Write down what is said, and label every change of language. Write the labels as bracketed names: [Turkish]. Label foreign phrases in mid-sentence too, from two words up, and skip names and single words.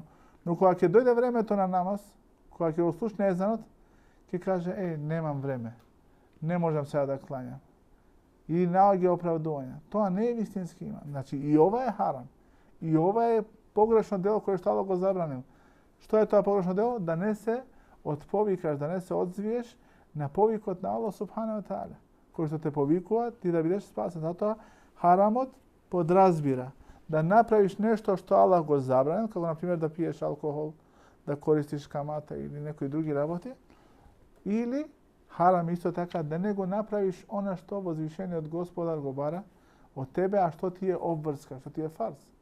[Macedonian] Но кога ќе дојде времето на намаз, кога ќе го слушне езанот, ќе каже, немам време, не можам сега да кланјам. И наоѓа оправдувања. Тоа не е вистински иман. Значи, и ова е харам. И ова е погрешно дело кое што Аллах го забранил. Што е тоа погрешно дело? Да не се отповикаш, да не се одзвиеш на повикот на Аллах [Arabic] سبحانه وتعالى, [Macedonian] кој што те повикува ти да бидеш спасен. Затоа харамот подразбира да направиш нешто што Аллах го забранил, како на пример да пиеш алкохол, да користиш камата или некои други работи, или харам исто така да не го направиш она што возвишениот Господар го бара од тебе, а што ти е обврска, што ти е фарз.